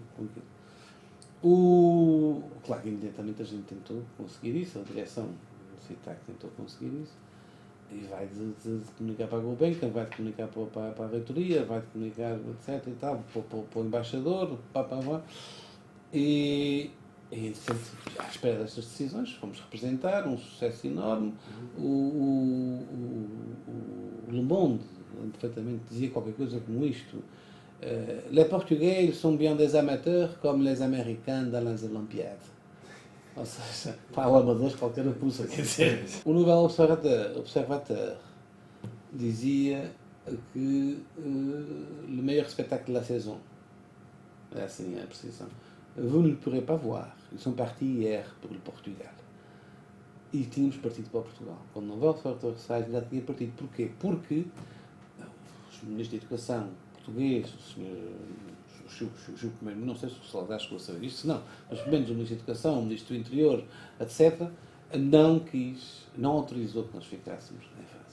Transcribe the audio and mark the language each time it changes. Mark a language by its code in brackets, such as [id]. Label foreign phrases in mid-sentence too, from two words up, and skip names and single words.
[pt] Claro que imediatamente a gente tentou conseguir isso, a direção do CITAC tentou conseguir isso, e vai de comunicar para a Gulbenkian, vai de comunicar para a reitoria, vai de comunicar, etc. e tal, para o embaixador, e à espera destas decisões, fomos representar um sucesso enorme. O Le Monde, perfeitamente, dizia qualquer coisa como isto: [fr] les Portugais, ils sont bien des amateurs comme les Américains dans les Olympiades. [pt] Ou seja, para amadores qualquer coisa, quer dizer. O Nouvel Observateur dizia que [fr] le meilleur spectacle de la saison, [pt] é assim a precisão. [fr] Vous ne le pourrez pas voir. Ils sont partis hier [pt] para o Portugal. E tínhamos partido para Portugal. Quando não volta para o Versailles, já tinha partido. Porquê? Porque os ministros de Educação português, não sei se o Salazar chegou a saber isto, não, mas pelo menos o Ministro da Educação, o Ministro do Interior, etc., não autorizou que nós ficássemos em França.